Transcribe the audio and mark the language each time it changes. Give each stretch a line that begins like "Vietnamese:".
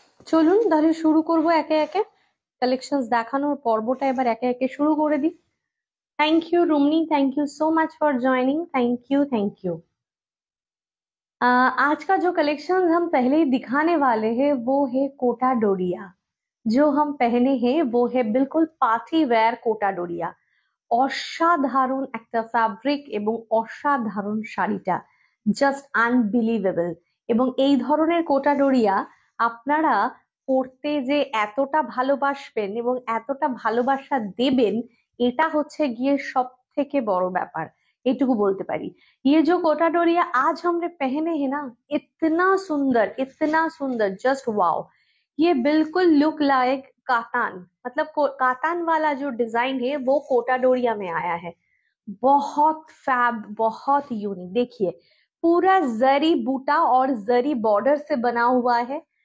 Bangla: চলুন তাহলে শুরু করব একে একে কালেকশনস দেখানোর পর্বটা, এবার একে একে শুরু করে দিই।
English: Thank you Rumni, thank you so much for joining, thank you thank you.
Hindi: आज का जो कलेक्शन हम पहले ही दिखाने वाले हैं वो है कोटा डोरिया। जो हम पहने हैं वो है बिल्कुल पार्टी वेयर कोटा डोरिया।
Bangla: অসাধারণ একটা ফ্যাব্রিক এবং অসাধারণ শাড়িটা জাস্ট আনবিলিভেবল। এবং এই ধরনের কোটা ডোরিয়া আপনারা পরতে যে এতটা ভালোবাসবেন এবং এতটা ভালোবাসা দেবেন, এটা হচ্ছে গিয়ে সব থেকে বড় ব্যাপার, এটুকু বলতে पारी।
Hindi: ये जो कोटा डोरिया आज हमने पहने हैं ना, इतना सुंदर, जस्ट वाओ। ये बिल्कुल लुक लाइक कातान, मतलब कातान वाला जो डिजाइन है वो कोटा डोरिया में आया है। बहुत फैब, बहुत यूनिक। देखिए पूरा जरी बूटा और जरी बॉर्डर से बना हुआ है।